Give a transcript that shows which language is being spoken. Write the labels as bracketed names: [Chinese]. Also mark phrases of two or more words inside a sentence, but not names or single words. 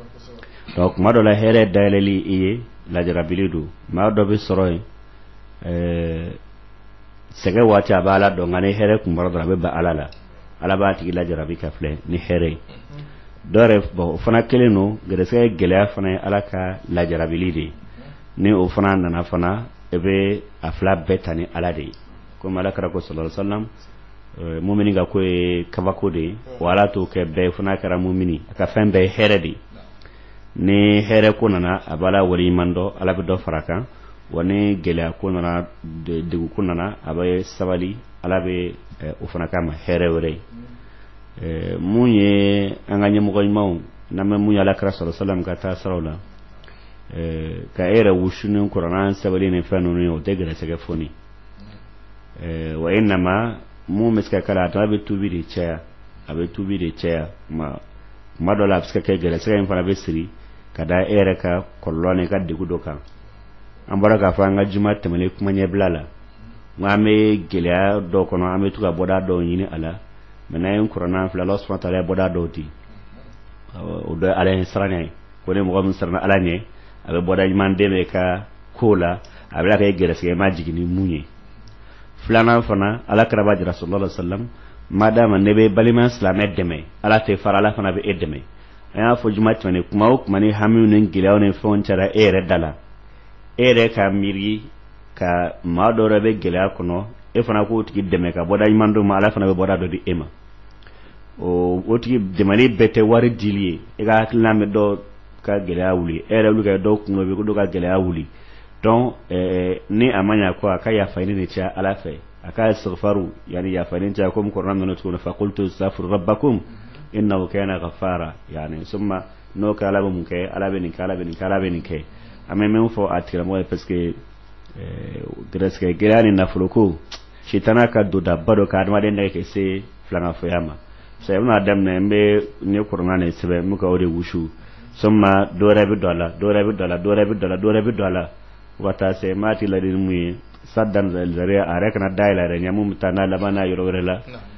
[Bambara] Donc tuma dɔ la hɛrɛ dayɛlɛli i ye lajarabili don maa dɔ bɛ sɔrɔ yen sɛgɛ waati a bɛ Ala dɔn nka ni hɛrɛ kun bɔra dɔrɔn a bɛ ban Ala la Ala b'a tigi lajarabi ka filɛ ni hɛrɛ ye. Dɔw yɛrɛ bon o fana kelen don garisɛgɛ gɛlɛya fana ye Ala ka lajarabili de ye ni o fana nana fana e bɛ a fila bɛɛ ta ni Ala de ye komi Alakira ko [Arabic] صلى الله عليه وسلم [Bambara] mumini ka ko ye kabako de ye wa Ala t'o kɛ bɛɛ fana kɛra mumini a ka fɛn bɛɛ ye hɛrɛ de ye ni hɛrɛ ko nana a b'a la waleɲuman dɔn Ala bɛ dɔ fara kan wa ni gɛlɛya ko nana degun ko nana a bɛ sabali Ala bɛ o fana k'a ma hɛrɛ wɛrɛ ye mun ye an ka ɲɛmɔgɔ ɲumanw n'an bɛ mun ye Alakira [Arabic] صلى الله عليه وسلم [Bambara] ka taa siraw la ka e yɛrɛ wusu ni kuranɛ sabali ni fɛn ninnu ye o tɛ garisɛgɛ foni wa innama mun bɛ se ka kala a bɛ tubi de caya kuma dɔ la a bɛ se ka kɛ garisɛgɛ in fana bɛ siri ka da e yɛrɛ ka kɔlɔlɔ ni ka degun dɔ kan an bɔra k'a fɔ an ka juma tɛmɛnen kuma ɲɛbila la nka an bɛ gɛlɛya dɔw kɔnɔ an bɛ to ka bɔda dɔw ɲini a la mɛ n'an ye kuranɛ filɛ Ala [Arabic] سبحانه وتعالى [Bambara] ye bɔda dɔw di o dɔ ye Ala ye siranya ye ko ni mɔgɔ min siranna Ala ɲɛ a bɛ bɔda ɲuman dɛmɛ ka ko la a bɛ kɛ garisɛgɛ ma jigin ni mun ye. Filanan fana Alakira b'a jira [Arabic] صلى الله عليه وسلم [Bambara] madama ne bɛ balima silamɛ dɛmɛ Ala tɛ fara Ala fana bɛ e dɛmɛ an y'a fɔ juma tɛmɛnen kuma o kuma ni hamiw ni gɛlɛyaw ni fɛnw cɛla e yɛrɛ da la e yɛrɛ ka miiri ka maa dɔ yɛrɛ bɛ gɛlɛya kɔnɔ e fana k'o tigi dɛmɛ ka bɔda ɲuman dɔ ma Ala fana bɛ bɔda dɔ di e ma o tigi dɛmɛli bɛɛ tɛ wari dili ye e ka hakilina bɛ dɔ ka gɛlɛya wuli e yɛrɛ wuli ka dɔw kunkolo bɛ ko dɔ ka gɛlɛya wuli donc ni a ma ɲa ko a ka yafa ɲini de caya Ala fɛ a ka istighfaru yani yafa ɲini caya comme kuranɛ nana tuguni [Arabic] فقلت استغفروا ربكم إنه كان غفارا [Bambara] yani summa n'o kɛ Ala bɛ mun kɛ Ala bɛ nin kɛ Ala bɛ nin kɛ Ala bɛ nin kɛ an bɛ min fɔ a tigilamɔgɔ ye [French] parce que [Bambara] garisɛgɛ gɛlɛya ni nafolo ko sitana ka dondaba dɔ ka adamaden nɛgɛ ka se filanganfoya ma so i bɛna daminɛ n bɛ n ye kuranɛ de sɛbɛn n bɛ ka o de wusu summa dɔ wɛrɛ bɛ don a la dɔ wɛrɛ bɛ don a la dɔ wɛrɛ bɛ don a la dɔ wɛrɛ bɛ don a la fo ka taa se maa ti ladili mun ye [Arabic] سدا ذريعة [Bambara] a yɛrɛ kana dayɛlɛ yɛrɛ ɲɛ mun bɛ taa n'a laban n'a yɔrɔ wɛrɛ la